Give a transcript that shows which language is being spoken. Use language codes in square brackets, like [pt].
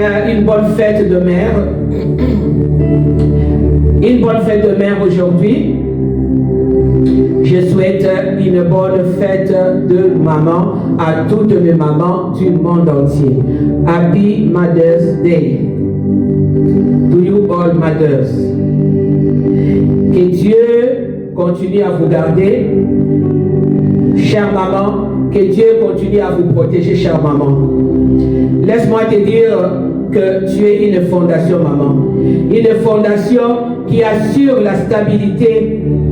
[fr] une bonne fête de mère. Une bonne fête de mère aujourd'hui. Je souhaite une bonne fête de maman à toutes les mamans du monde entier. [en] Happy Mother's Day to you all mothers. [fr] Que Dieu continue à vous garder, chère maman. Que Dieu continue à vous protéger, chère maman. Laisse-moi te dire que tu es une fondation, maman. Une fondation qui assure la stabilité.